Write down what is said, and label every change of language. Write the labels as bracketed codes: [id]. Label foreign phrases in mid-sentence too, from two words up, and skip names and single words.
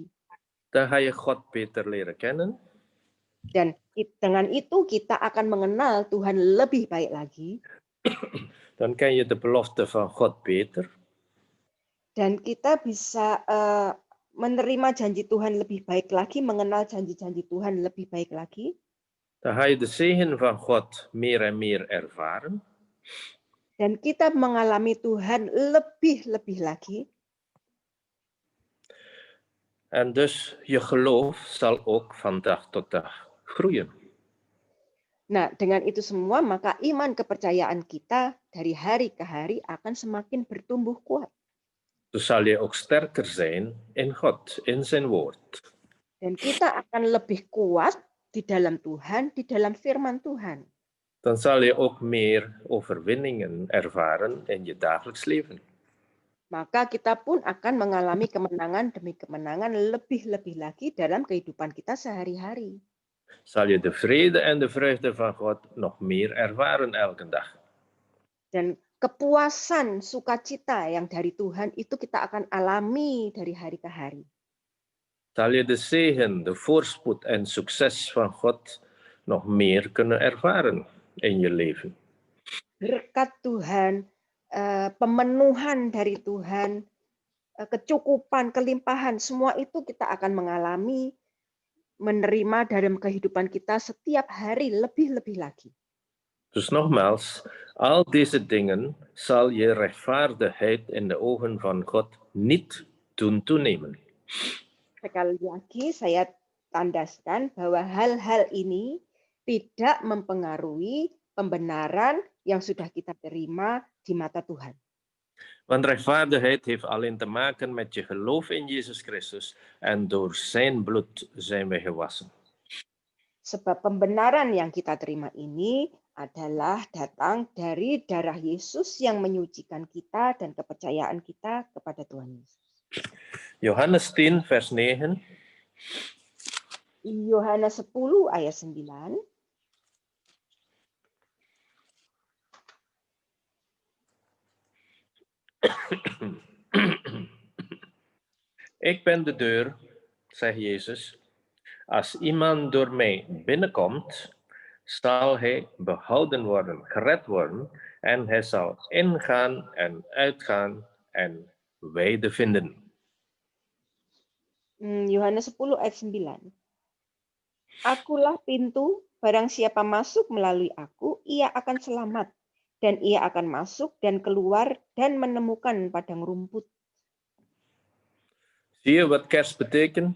[nl] Dan ga je God beter leren kennen. [id] Dan dengan itu kita akan mengenal Tuhan lebih baik lagi. [nl] Dan ken je de belofte van God beter. [id] Dan kita bisa menerima janji Tuhan lebih baik lagi, mengenal janji-janji Tuhan lebih baik lagi. [nl] Dan ga je de zegen van God meer en meer ervaren. [id] Dan kita mengalami Tuhan lebih-lebih lagi. [nl] En dus je geloof zal ook van dag tot dag groeien. [id] Nah, dengan itu semua, maka iman kepercayaan kita dari hari ke hari akan semakin bertumbuh kuat. [nl] Dus zal je ook sterker zijn in God, in zijn woord. [id] Dan kita akan lebih kuat di dalam Tuhan, di dalam firman Tuhan. [nl] Dan zal je ook meer overwinningen ervaren in je dagelijks leven. [id] Maka kita pun akan mengalami kemenangan demi kemenangan lebih-lebih lagi dalam kehidupan kita sehari-hari. [nl] Zal je de vrede en de vreugde van God nog meer ervaren elke dag. [id] Dan kepuasan, sukacita yang dari Tuhan itu kita akan alami dari hari ke hari. [nl] Zal je de zegen, de voorspoed en succes van God nog meer kunnen ervaren in je leven. [id] Berkat Tuhan, pemenuhan dari Tuhan, kecukupan, kelimpahan, semua itu kita akan mengalami, menerima dalam kehidupan kita setiap hari lebih-lebih lagi. [nl] Dus nogmaals, al deze dingen zal je rechtvaardigheid in de ogen van God niet doen toenemen. [id] Sekali lagi saya tandaskan bahwa hal-hal ini tidak mempengaruhi pembenaran yang sudah kita terima di mata Tuhan. [nl] Want rechtvaardigheid heeft alleen te maken met je geloof in Jezus Christus en door zijn bloed zijn we gewassen. [id] Sebab pembenaran yang kita terima ini adalah datang dari darah Yesus yang menyucikan kita dan kepercayaan kita kepada Tuhan Yesus. [nl] Johannes 10 vers 9. [id] Yohanes 10 ayat 9. [nl] Ik ben de deur, zegt Jezus. Als iemand door mij binnenkomt, zal hij behouden worden, gered worden, en hij zal ingaan en uitgaan en weide vinden. [id] Yohanes 10 ayat 9. Akulah pintu, barang siapa masuk melalui aku, ia akan selamat. Dan ia akan masuk dan keluar dan menemukan padang rumput. [nl] Zie je wat kerst betekent?